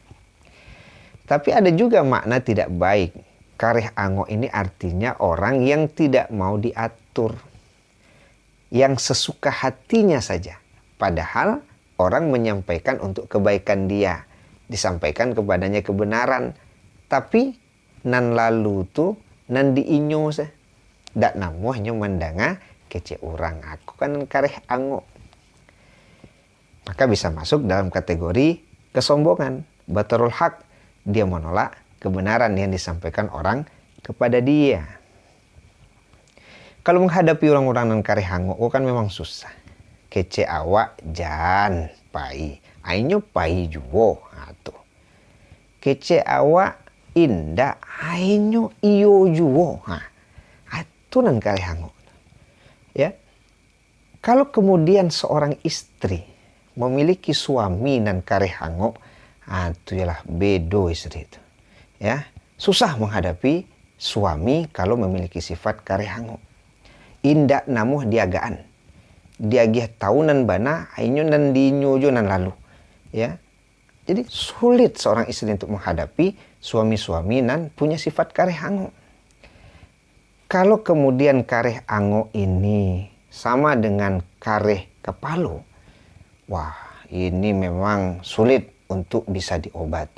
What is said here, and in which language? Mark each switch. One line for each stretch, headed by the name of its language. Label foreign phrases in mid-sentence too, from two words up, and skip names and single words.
Indonesian: Tapi ada juga makna tidak baik.
Minangkabau: Kareh ango
Indonesian: ini artinya orang yang tidak mau diatur, yang sesuka hatinya saja. Padahal orang menyampaikan untuk kebaikan dia, disampaikan kepadanya kebenaran, tapi
Minangkabau: nan lalu tu nan diinyo sah, dak namuhnya mendanga kece orang, aku kan kareh ango.
Indonesian: Maka bisa masuk dalam kategori kesombongan,
Arabic: بطر الحق,
Indonesian: dia menolak kebenaran yang disampaikan orang kepada dia. Kalau menghadapi orang-orang
Minangkabau: nan kareh ango
Indonesian: kan memang susah.
Minangkabau: Kece awak jan pai, ainyo pai juwo atu. Kece awak indah, ainyo iyo juwo. Atu nan kareh ango.
Indonesian: Ya. Kalau kemudian seorang istri memiliki suami
Minangkabau: nan kareh ango, atu ialah bedo
Indonesian: istri itu. Ya, susah menghadapi suami kalau memiliki sifat
Minangkabau: kareh ango. Indak namuh diagaan. Dia gih tahunan bana, ainyo nan dinyojo nan lalu.
Indonesian: Ya. Jadi sulit seorang istri untuk menghadapi suami-suami nan punya sifat
Minangkabau: kareh ango.
Indonesian: Kalau kemudian
Minangkabau: kareh ango
Indonesian: ini sama dengan
Minangkabau: kareh kepalo,
Indonesian: wah ini memang sulit untuk bisa diobati.